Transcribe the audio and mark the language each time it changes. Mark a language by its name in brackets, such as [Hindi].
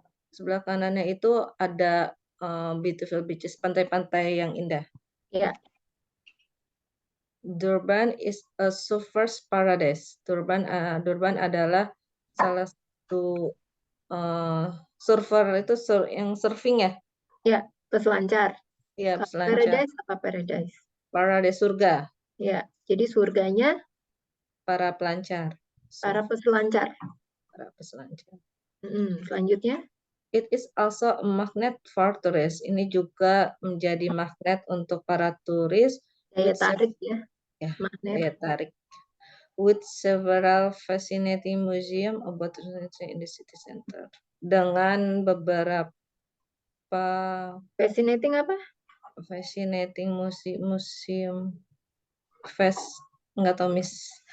[Indonesian] Sebelah kanannya itu ada [English] beautiful beaches, [Indonesian] pantai-pantai yang indah. Ya. [English] Durban is a surfer's paradise. [Indonesian] Durban adalah salah satu surfer itu yang surfing ya? Ya, peselancar. Ya, peselancar. Paradise apa paradise? Paradise surga. Ya, jadi surganya para pelancar. Para peselancar. Para peselancar. Selanjutnya. [English] It is also a magnet for tourists. [Indonesian] Ini juga menjadi magnet untuk para turis. Daya tarik ya. Magnet. Daya tarik. [English] With several fascinating museum about in the city center. [Indonesian] Dengan beberapa fascinating apa? Fascinating museum enggak tahu, Miss.